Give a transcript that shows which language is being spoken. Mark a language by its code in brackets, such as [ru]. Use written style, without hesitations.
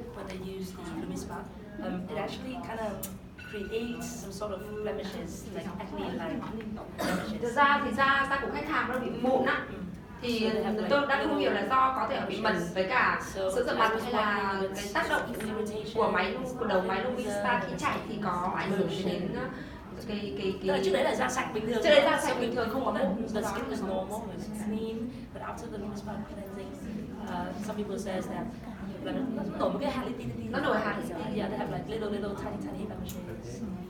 [en] When they use the LumiSpa, it actually kind of creates some sort of blemishes, like acne-like blemishes. [vi] Thực ra thì da của khách hàng nó bị mụn á, thì tôi đang không hiểu là do có thể bị mẩn với cả sữa rửa mặt hay là cái tác động của đầu máy LumiSpa khi chạy thì có ảnh hưởng đến cái trước đấy là da sạch bình thường. Trước đấy da sạch bình thường không có mụn. [en] The skin was normal, it was clean, but after the LumiSpa cleansing, some people says that [vi] nó nổi một cái hạt li ti. Nó nổi hạt li ti. [en] Yeah, they have like little tiny blemishes.